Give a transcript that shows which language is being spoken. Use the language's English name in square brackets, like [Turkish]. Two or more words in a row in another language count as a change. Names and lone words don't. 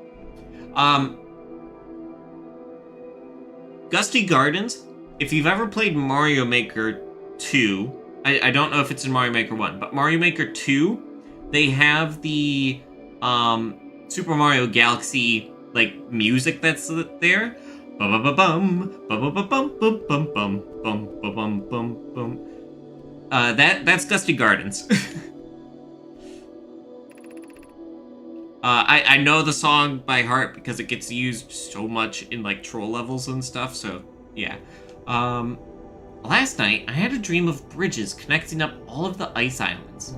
[English] Gusty Gardens, if you've ever played Mario Maker 2, I don't know if it's in Mario Maker 1, but Mario Maker 2, they have the, Super Mario Galaxy, like, music that's there. Ba-ba-ba-bum, ba-ba-ba-bum, bum-ba-bum-bum-bum. That's Gusty Gardens. I know the song by heart because it gets used so much in, like, troll levels and stuff, so, yeah. Last night, I had a dream of bridges connecting up all of the ice islands.